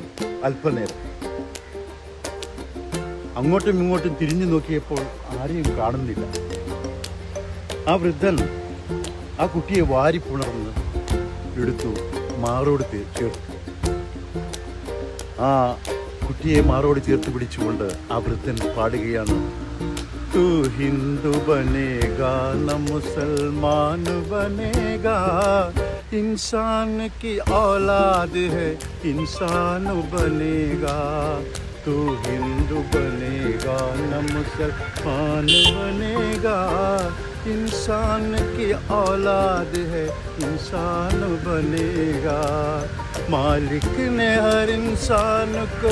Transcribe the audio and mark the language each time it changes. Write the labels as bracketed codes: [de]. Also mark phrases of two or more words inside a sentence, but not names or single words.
[ml] അല്പനേരം അങ്ങോട്ടും ഇങ്ങോട്ടും തിരിഞ്ഞു നോക്കിയപ്പോൾ ആരെയും കാണുന്നില്ല. ആ വൃദ്ധൻ ആ കുട്ടിയെ വാരിപ്പുണർന്ന് എടുത്തു, മാറോട് ചേർത്തു. ആ കുട്ടിയെ മാറോട് ചേർത്ത് പിടിച്ചുകൊണ്ട് ആ വൃദ്ധൻ പാടുകയാണ്, [hi] तू हिंदू बनेगा न मुसलमान बनेगा, इंसान की औलाद है इंसान बनेगा, तू हिंदू बनेगा न मुसलमान बनेगा, इंसान की औलाद है इंसान बनेगा, मालिक ने हर इंसान को